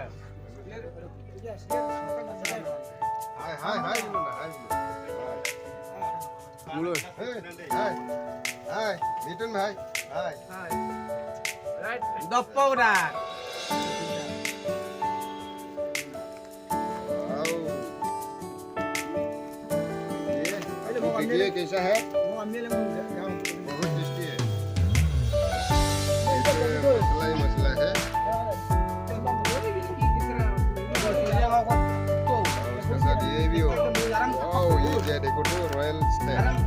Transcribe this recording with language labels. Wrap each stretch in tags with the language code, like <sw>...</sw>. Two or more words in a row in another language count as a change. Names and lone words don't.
<en>Hai. Mulai. Hai. Mitun hai. Hai. Right. The Paula.</en> <hi>ये कैसा है? बहुत टेस्टी है मसला है उसके साथ ये भी हो ये देखो तो</hi> <en>royal style</en>